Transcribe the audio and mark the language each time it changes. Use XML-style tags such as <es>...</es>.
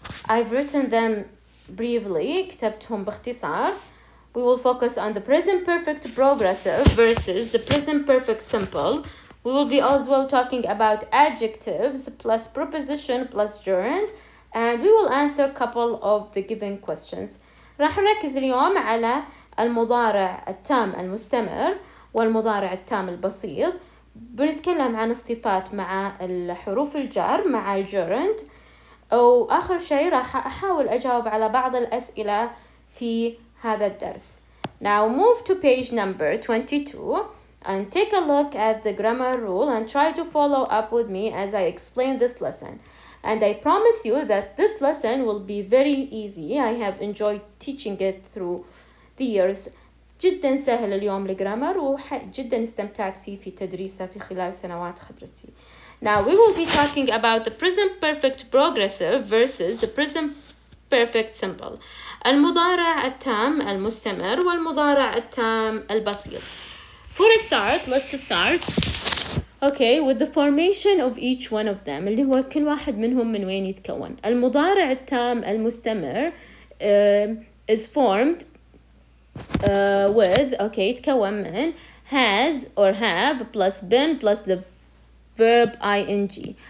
<en>I've written them briefly,</en> <ar>كتبتهم باختصار.</ar> <en>We will focus on the present perfect progressive versus the present perfect simple. We will be as well talking about adjectives plus preposition plus gerund, and we will answer a couple of the given questions.</en> <ar>راح نركز اليوم على المضارع التام المستمر والمضارع التام البسيط. بنتكلم عن الصفات مع الحروف الجر مع الجرند، وآخر شيء راح أحاول أجاوب على بعض الأسئلة في هذا الدرس.</ar> <en>Now move to page number 22 and take a look at the grammar rule and try to follow up with me as I explain this lesson. And I promise you that this lesson will be very easy. I have enjoyed teaching it through the years.</en> <ar>جدا سهل اليوم الجرامر وجدا استمتعت فيه في تدريسه في خلال سنوات خبرتي.</ar> <en>Now we will be talking about the present perfect progressive versus the present perfect simple.</en> <ar>المضارع التام المستمر والمضارع التام البسيط.</ar> <en>For a start, let's start with the formation of each one of them</en> <ar>اللي هو كل واحد منهم من وين يتكون.</ar> <en>المضارع التام المستمر is formed with</en> <ar>يتكون من</ar> <en>has or have plus been plus the verb ing.</en>